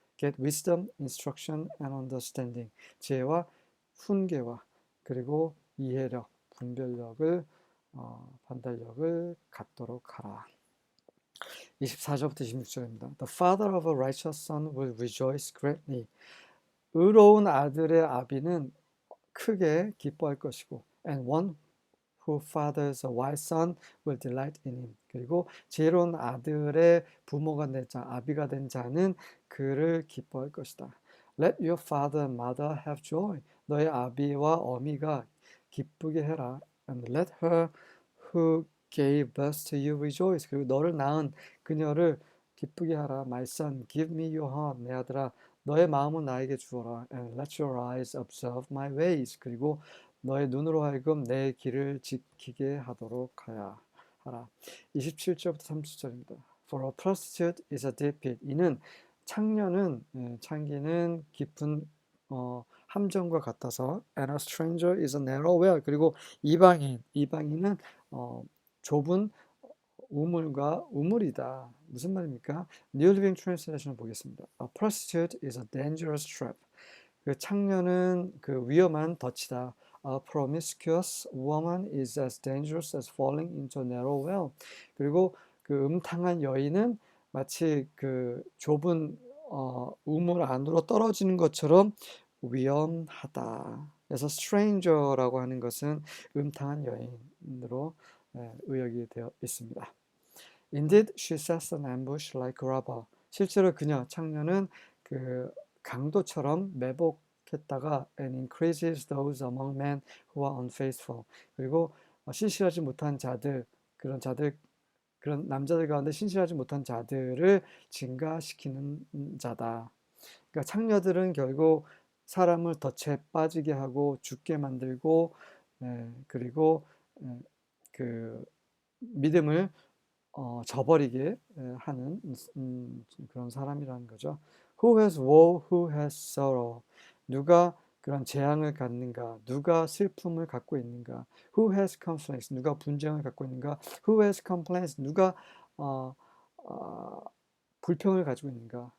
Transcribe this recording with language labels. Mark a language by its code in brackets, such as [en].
[en] Get wisdom, instruction and understanding. [ko] 지혜와 훈계와 그리고 이해력, 분별력을 판단력을 갖도록 하라. 24절부터 26절입니다. [en] The father of a righteous son will rejoice greatly. [ko] 의로운 아들의 아비는 크게 기뻐할 것이고 [en] and one who fathers a wise son will delight in him. [ko] 그리고 지혜로운 아들의 부모가 된 자, 아비가 된 자는 그를 기뻐할 것이다. [en] Let your father and mother have joy. [ko] 너의 아비와 어미가 기쁘게 해라. [en] And let her who gave birth to you rejoice. [ko] 그리고 너를 낳은 그녀를 기쁘게 하라. [en] My son, give me your heart. [ko] 내 아들아, 너의 마음을 나에게 주어라. [en] And let your eyes observe my ways. [ko] 그리고 너의 눈으로 하여금 내 길을 지키게 하도록 하라. 27절부터 30절입니다. [en] For a prostitute is a deep pit. [ko] 이는 창기는 깊은 함정과 같아서 [en] and a stranger is a narrow well. [ko] 그리고 이방인은 좁은 우물이다. 무슨 말입니까? [en] New Living Translation을 [ko] 보겠습니다. [en] A prostitute is a dangerous trap. [ko] 그 창녀는 그 위험한 덫이다. [en] A promiscuous woman is as dangerous as falling into a narrow well. [ko] 그리고 그 음탕한 여인은 마치 그 좁은 우물 안으로 떨어지는 것처럼 위험하다. 그래서 stranger라고 하는 것은 음탕한 여인으로 의역이 되어 있습니다. [en] Indeed, she sets an ambush like a robber. [ko] 실제로 창녀는 그 강도처럼 매복했다가 [en] and increases those among men who are unfaithful. [ko] 그리고 신실하지 못한 자들, 그런 남자들 가운데 신실하지 못한 자들을 증가시키는 자다. 그러니까 창녀들은 결국 사람을 덫에 빠지게 하고 죽게 만들고 그리고 그 믿음을 저버리게 하는 그런 사람이라는 거죠. [en] Who has woe, who has sorrow? [ko] 누가 그런 재앙을 갖는가? 누가 슬픔을 갖고 있는가? [en] Who has conflicts? [ko] 누가 분쟁을 갖고 있는가? [en] Who has complaints? [ko] 누가 불평을 가지고 있는가?